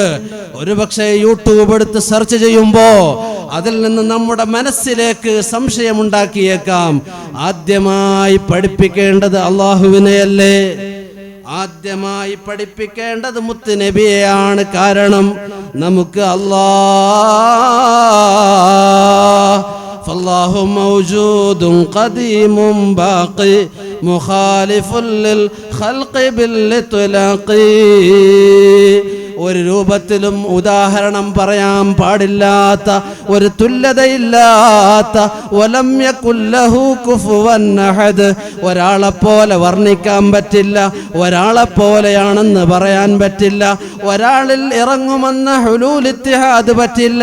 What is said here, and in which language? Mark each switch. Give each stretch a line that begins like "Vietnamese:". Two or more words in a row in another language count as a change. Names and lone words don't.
Malayalam: ഒരുപക്ഷെ യൂട്യൂബ് എടുത്ത് സെർച്ച് ചെയ്യുമ്പോൾ അതിൽ നിന്ന് നമ്മുടെ മനസ്സിലേക്ക് സംശയമുണ്ടാക്കിയേക്കാം. ആദ്യമായി പഠിപ്പിക്കേണ്ടത് അള്ളാഹുവിനെയല്ലേ? ആദ്യമായി പഠിപ്പിക്കേണ്ടത് മുത്ത് നബിയെയാണ്. കാരണം നമുക്ക്
Arabic: فالله موجود قديم باقي مخالف للخلق بالإطلاق.
Malayalam: ഒരു രൂപത്തിലും ഉദാഹരണം പറയാൻ പാടില്ലാത്ത, ഒരു തുല്യതയില്ലാത്ത,
Arabic: ولم يكن له كفوا أحد,
Malayalam: ഒരാളെപ്പോലെ വർണ്ണിക്കാൻ പറ്റില്ല, ഒരാളെപ്പോലെയാണെന്ന് പറയാൻ പറ്റില്ല, ഒരാളിൽ ഇറങ്ങുമെന്ന
Arabic: حلول اتحاد
Malayalam: പറ്റില്ല.